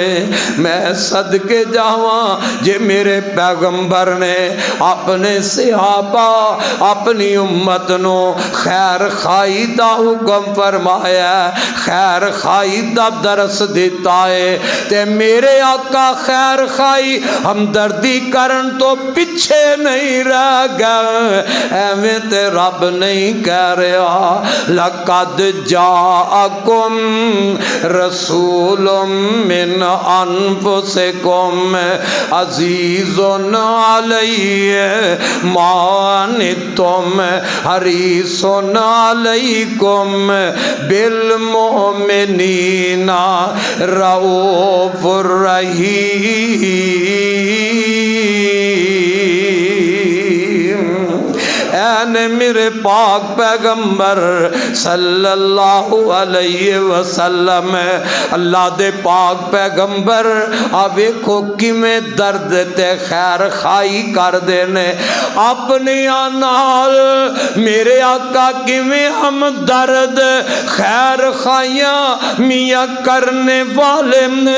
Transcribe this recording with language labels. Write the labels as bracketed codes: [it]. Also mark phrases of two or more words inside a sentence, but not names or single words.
[pa] میں صدقے جاواں جے میرے پیغمبر نے اپنے صحابہ اپنی امت نوں خیر خواہی دا حکم فرمایا خیر خواہی دا درس دتا ہے تے میرے آقا خیر خواہی ہمدردی کرن تو پیچھے نہیں رہ گئے. ایویں تے رب نہیں کہہ رہا [ar] لقد جاءكم رسول من أنفسكم عزيز عليه ما عنتم حريص عليكم بالمؤمنين رءوف رحيم. [pa] اینے میرے پاک پیغمبر [ar] صلى الله عليه وسلم [pa] اللہ دے پاک پیغمبر آ ویکھو کویں درد تے خیر خواہی کر دینے اپنے نال میرے آقا کویں ہمدرد خیر خواہیاں میاں کرنے والے نے.